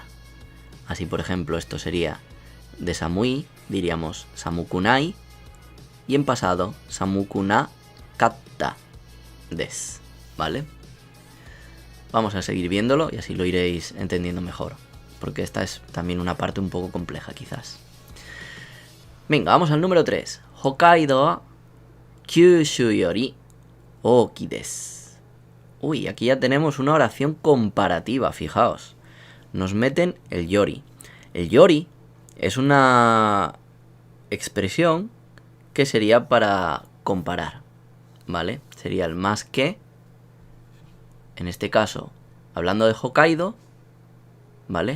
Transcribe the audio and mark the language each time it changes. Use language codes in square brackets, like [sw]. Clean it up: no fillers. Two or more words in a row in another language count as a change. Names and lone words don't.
[es] Así, por ejemplo, esto sería de samui, diríamos samukunai, y en pasado [ja] 寒くなかったです, [es] ¿vale? Vamos a seguir viéndolo y así lo iréis entendiendo mejor, porque esta es también una parte un poco compleja quizás. Venga, vamos al número 3. [ja] 北海道は九州より大きいです. [es] Uy, aquí ya tenemos una oración comparativa, fijaos. Nos meten el yori. El yori es una expresión que sería para comparar, ¿vale? Sería el más que. En este caso, hablando de Hokkaido, ¿vale?